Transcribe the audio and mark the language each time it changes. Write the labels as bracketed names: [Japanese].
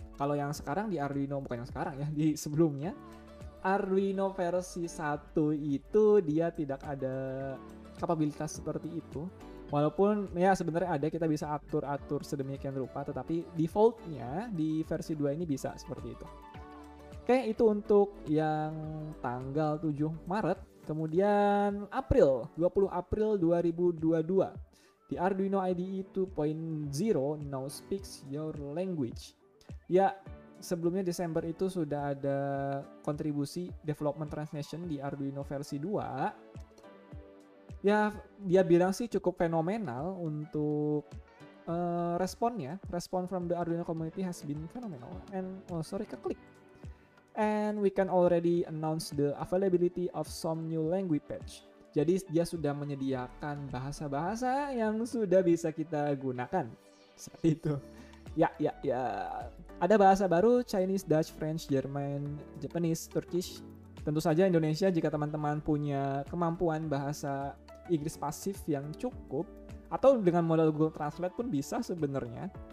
[Indonesian] Kalau yang sekarang di Arduino, bukan yang sekarang ya, di sebelumnya, Arduino versi 1 itu dia tidak ada kapabilitas seperti itu. Walaupun ya sebenarnya ada, kita bisa atur sedemikian rupa, tetapi defaultnya di versi 2 ini bisa seperti itu. Oke, itu untuk yang tanggal 7 Maret. Kemudian 20 April 2022. Di [English] Arduino IDE 2.0 now speaks your language. [Indonesian] Ya, sebelumnya Desember itu sudah ada kontribusi development translation di Arduino versi 2. Ya, dia bilang sih cukup fenomenal untuk responnya. [English] Respon from the Arduino community has been phenomenal. And keklik. And we can already announce the availability of some new language patch. [Indonesian] Jadi dia sudah menyediakan bahasa-bahasa yang sudah bisa kita gunakan. Seperti itu. Ya. Ada bahasa baru, Chinese, Dutch, French, German, Japanese, Turkish. Tentu saja Indonesia, jika teman-teman punya kemampuan bahasa Inggris pasif yang cukup, atau dengan modal Google Translate pun bisa sebenarnya.